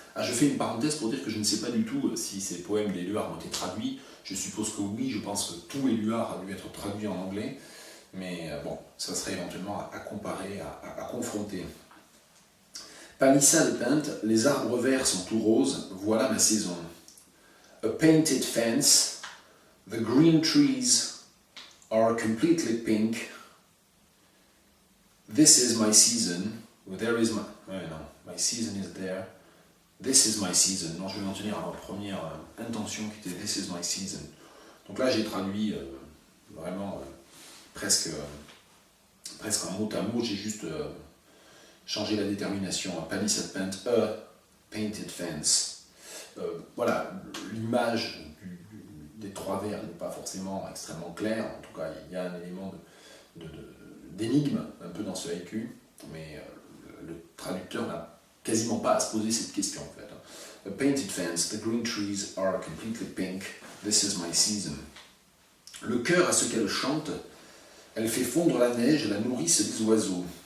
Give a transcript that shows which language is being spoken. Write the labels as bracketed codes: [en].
[fr] Ah, je fais une parenthèse pour dire que je ne sais pas du tout si ces poèmes d'Éluard ont été traduits. Je suppose que oui, je pense que tout Éluard a dû être traduit en anglais. Mais bon, ça serait éventuellement à comparer, à confronter. Palissade peinte, les arbres verts sont tout roses, voilà ma saison. [en] A painted fence, the green trees are completely pink. This is my season, there is my... non, my season is there. This is my season. [fr] Non, je vais m'en tenir à ma première intention qui était [en] This is my season. [fr] Donc là, j'ai traduit vraiment presque un mot à mot, j'ai juste changé la détermination. Palissade peinte, [en] a painted fence. [fr] Voilà, l'image des trois vers n'est pas forcément extrêmement claire. En tout cas, il y a un élément d'énigme un peu dans ce haïku, mais le traducteur n'a quasiment pas à se poser cette question en fait. [en] A painted fence, the green trees are completely pink, this is my season. [fr] Le cœur à ce qu'elle chante, elle fait fondre la neige et la nourrice des oiseaux.